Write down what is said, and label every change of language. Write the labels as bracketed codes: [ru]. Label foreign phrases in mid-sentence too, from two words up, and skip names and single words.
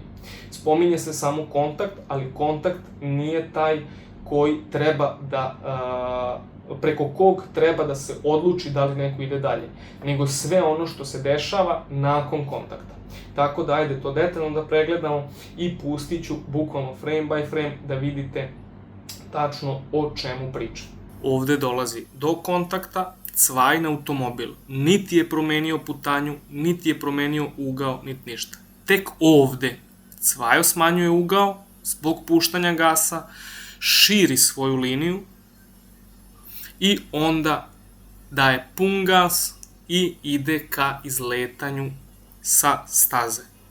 [sr] Spominje se samo kontakt, ali kontakt nije taj koji treba da preko kog treba da se odluči da li neko ide dalje, nego sve ono što se dešava nakon kontakta. Tako da ajde to detaljno da pregledamo i pustit ću bukvalno [en] frame by frame [sr] da vidite tačno o čemu pričam. Ovde dolazi do kontakta, Cvajin automobil niti je promenio putanju, niti je promenio ugao, niti ništa. Tek ovde Cvajo smanjuje ugao zbog puštanja gasa, širi svoju liniju i onda daje pun gas i ide ka izletanju sa staze.